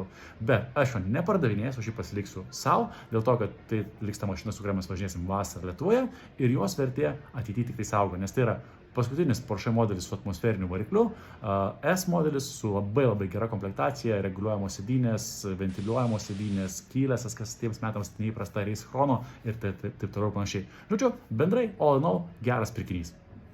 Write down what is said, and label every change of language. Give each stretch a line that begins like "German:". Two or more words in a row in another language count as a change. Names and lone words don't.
Lithuanian: Bet aš jo nepardavinėsiu, aš jį pasiliksiu savo, dėl to, kad tai liks ta mašina, su kuria mes važinėsim vasarą Lietuvoje ir jos vertė ateityje tik tai auga, nes tai yra paskutinis Porsche modelis su atmosferiniu varikliu, S modelis su labai gera komplektacija, reguliuojamos sėdynės, ventiliuojamos sėdynės, kylėsas, kas tiems metams neįprasta, Race Chrono ir taip toliau panašiai. Žodžiu, bendrai,
English: all in all,
Lithuanian: geras pirkinys.